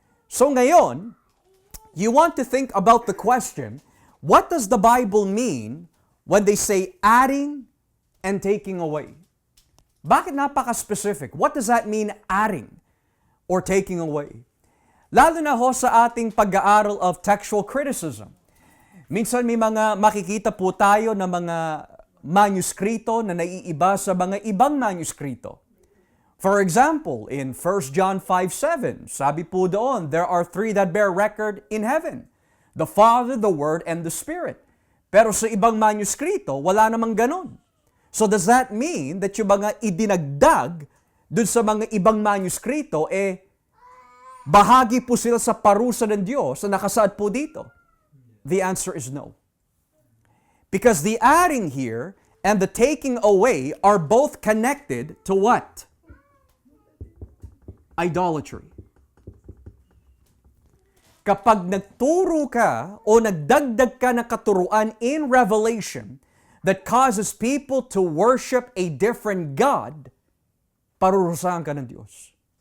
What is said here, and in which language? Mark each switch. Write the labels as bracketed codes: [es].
[tl] So ngayon, [en] you want to think about the question, what does the Bible mean when they say adding and taking away? [tl] Bakit napaka-specific? [en] What does that mean, adding or taking away? [tl] Lalo na ho sa ating pag-aaral [en] of textual criticism. [tl] Minsan may mga makikita po tayo na mga manuskrito na naiiba sa mga ibang manuskrito. [en] For example, in 1 John 5:7, [tl] sabi po doon, [en] there are three that bear record in heaven, the Father, the Word, and the Spirit. [tl] Pero sa ibang manuskrito, wala namang ganon. [en] So does that mean that [tl] yung mga idinagdag dun sa mga ibang manuskrito, bahagi po sila sa parusa ng Diyos na nakasaad po dito? [en] The answer is no. Because the adding here and the taking away are both connected to what? Idolatry. [tl] Kapag nagturo ka o nagdagdag ka ng katuruan [en] in Revelation that causes people to worship a different God, [tl] parurusahan ka ng Diyos.